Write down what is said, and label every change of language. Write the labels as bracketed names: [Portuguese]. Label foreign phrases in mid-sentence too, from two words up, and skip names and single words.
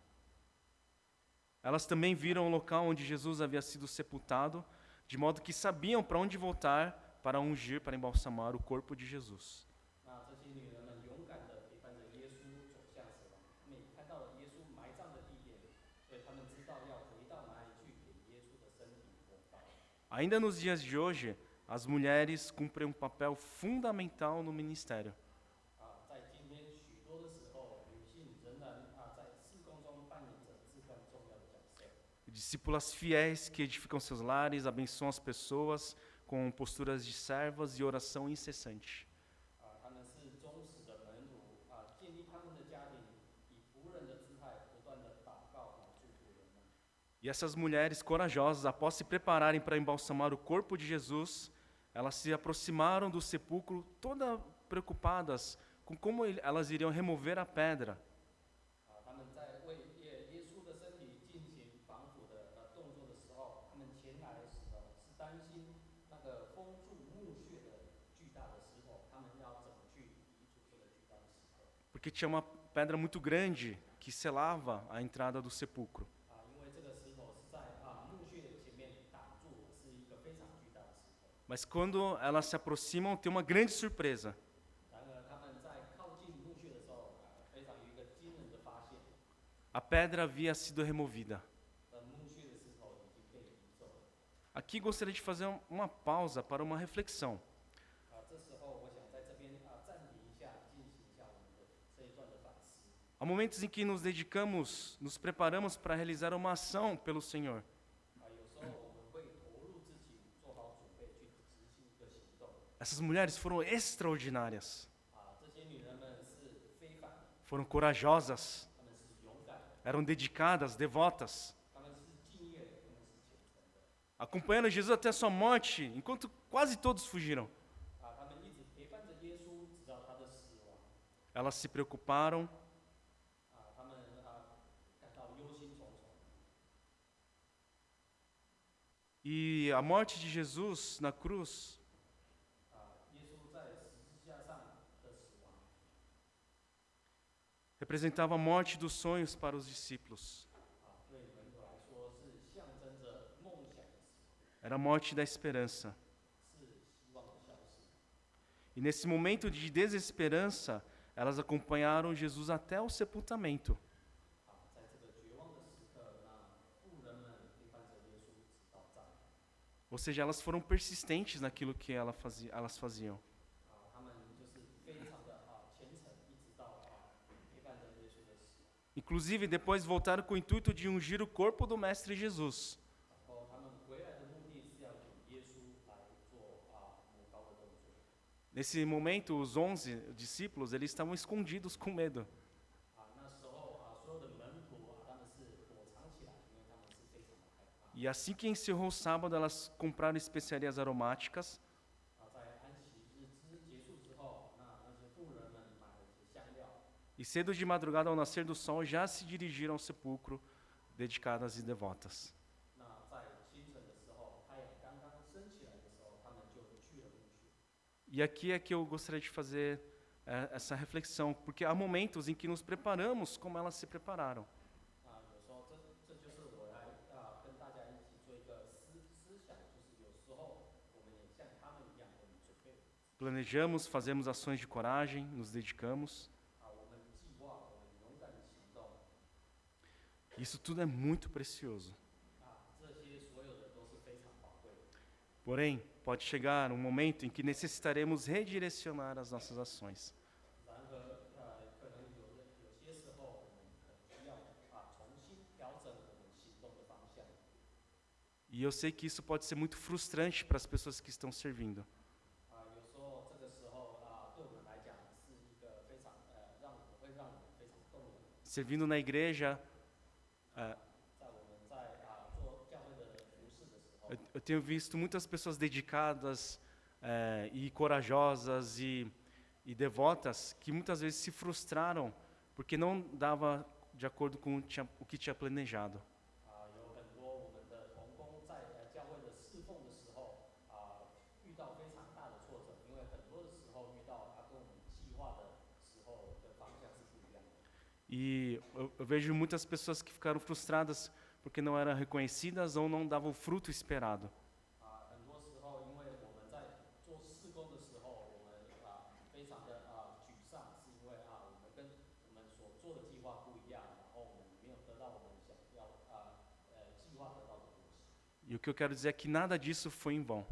[Portuguese] Elas também viram o local onde Jesus havia sido sepultado, de modo que sabiam para onde voltar para ungir, para embalsamar o corpo de Jesus. [Chinese] 那这些女人们勇敢地陪伴着耶稣走向死亡，他们也看到了耶稣埋葬的地点，所以他们知道要回到哪里去给耶稣的身体火化。 [Portuguese] Ainda nos dias de hoje, as mulheres cumprem um papel fundamental no ministério. [Chinese] 在今天许多的时候，女性仍然在事工中扮演着至关重要的角色。 [Portuguese] Discípulas fiéis que edificam seus lares, abençoam as pessoas com posturas de servas e oração incessante. [Chinese] 他们是忠实的门徒建立他们的家庭，以仆人的姿态不断地祷告来祝福人们。 [Portuguese] E essas mulheres corajosas, após se prepararem para embalsamar o corpo de Jesus, elas se aproximaram do sepulcro todas preocupadas com como elas iriam remover a pedra. [Chinese] 他们在为耶稣的身体进行防腐的动作的时候，他们前来的时候是担心那个封住墓穴的巨大的石头，他们要怎么去移除这个巨大的石头？ [Portuguese] Porque tinha uma pedra muito grande que selava a entrada do sepulcro. [Chinese] 因为这个石头是在墓穴前面挡住，是一个非常巨大的石头。 [Portuguese] Mas quando elas se aproximam, tem uma grande surpresa. [Chinese] 然而他们在靠近墓穴的时候，非常有一个惊人的发现， [Portuguese] A pedra havia sido removida. [Chinese] 墓穴的石头已经被移走了。 [Portuguese] Aqui gostaria de fazer uma pausa para uma reflexão. [Chinese] 这时候我想在这边暂停一下，进行一下我们的这一段的反思。 [Portuguese] Há momentos em que nos dedicamos, nos preparamos para realizar uma ação pelo Senhor. [Chinese] 有时候我们会投入自己，做好准备去执行一个行动。 [Portuguese] Essas mulheres foram extraordinárias, [Chinese] 这些女人们是非凡， [Portuguese] foram corajosas, [Chinese] 她们是勇敢的， [Portuguese] eram dedicadas, devotas, [Chinese] 她们是敬业的，她们是虔诚的。 [Portuguese] acompanhando Jesus até a sua morte, enquanto quase todos fugiram. [Chinese] 她们一直陪伴着耶稣，直到他的死亡。 [Portuguese] Elas se preocuparam, [Chinese] 她们感到忧心忡忡。 [Portuguese] e a morte de Jesus na cruz [Chinese] 耶稣在十字架上的死亡， [Portuguese] representava a morte dos sonhos para os discípulos. [Chinese] 对门徒来说是象征着梦想的死亡， [Portuguese] Era a morte da esperança. [Chinese] 是希望的消失。 [Portuguese] E nesse momento de desesperança, elas acompanharam Jesus até o sepultamento. [Chinese] 在这个绝望的时刻，妇人们陪伴着耶稣直到葬。 [Portuguese] Ou seja, elas foram persistentes naquilo que elas faziam. [Chinese] 他们就是非常的虔诚，一直到陪伴着耶稣的死。 [Portuguese] Inclusive, depois voltaram com o intuito de ungir o corpo do Mestre Jesus. [Chinese] 然后他们回来的目的是要给耶稣来做抹膏的动作。 [Portuguese] Nesse momento, os 11 discípulos, eles estavam escondidos com medo. [Chinese] 那时候所有的门徒他们是躲藏起来，因为他们是非常的害怕。 [Portuguese] E assim que encerrou o sábado, elas compraram especiarias aromáticas [Chinese] 在安息日结束之后，那些妇人们买了一些香料， [Portuguese] e cedo de madrugada, ao nascer do sol, já se dirigiram ao sepulcro, dedicadas e devotas. [Chinese] 那在清晨的时候，太阳刚刚升起来的时候，他们就去了墓穴。 [Portuguese] E aqui é que eu gostaria de fazer essa reflexão, porque há momentos em que nos preparamos como elas se prepararam. [Chinese] 有时候这就是我来跟大家一起做一个思想，就是有时候我们也像他们一样，我们准备。 [Portuguese] Planejamos, fazemos ações de coragem, nos dedicamos. [Chinese] 我们计划，我们勇敢的行动。 [Portuguese] Isso tudo é muito precioso. [Chinese] 这些所有的都是非常宝贵的。 [Portuguese] Porém, pode chegar um momento em que necessitaremos redirecionar as nossas ações. [Chinese] 然而，可能有些时候，我们可能需要重新调整我们行动的方向。 [Portuguese] E eu sei que isso pode ser muito frustrante para as pessoas que estão servindo. [Chinese] 有时候这个时候对我们来讲是一个非常让我们非常动人。 [Portuguese] Servindo na igreja, [Chinese] 在我们在做教会的服事的时候， [Portuguese] eu tenho visto muitas pessoas dedicadas e corajosas e devotas que muitas vezes se frustraram porque não dava de acordo com o que tinha planejado. [Chinese] 有很多我们的同工在教会的侍奉的时候遇到非常大的挫折，因为很多的时候遇到跟我们计划的时候的方向是不一样的。 [Portuguese] E eu vejo muitas pessoas que ficaram frustradas porque não eram reconhecidas ou não davam o fruto esperado. [Chinese] 很多时候，因为我们在做事工的时候，我们非常的沮丧，是因为我们跟我们所做的计划不一样，然后我们没有得到我们想要计划得到的东西。 [Portuguese] E o que eu quero dizer é que nada disso foi em vão.